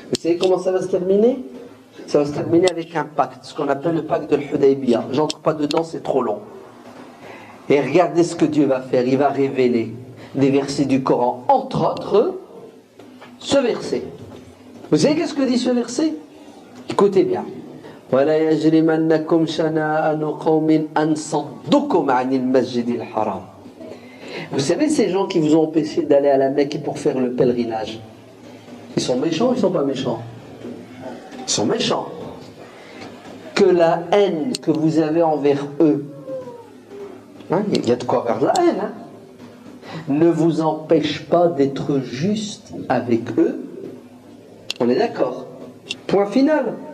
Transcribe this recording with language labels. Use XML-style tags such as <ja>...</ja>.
<fr>Vous savez comment ça va se terminer? Ça va se terminer avec un pacte, ce qu'on appelle le pacte de l'Hudaybiyah. J'entre pas dedans, c'est trop long. Et regardez ce que Dieu va faire. Il va révéler des versets du Coran, entre autres, ce verset. Vous savez qu'est-ce que dit ce verset? Écoutez bien.</fr> <ar>ولا يجرمنكم شنآن قوم أن صدوكم عن المسجد الحرام.</ar> <fr>Vous savez ces gens qui vous ont empêché d'aller à la Mecque pour faire le pèlerinage, ils sont méchants ou ils sont pas méchants? Ils sont méchants. Que la haine que vous avez envers eux, hein, il y a de quoi avoir de la haine, hein, ne vous empêche pas d'être juste avec eux. On est d'accord? Point final.</fr>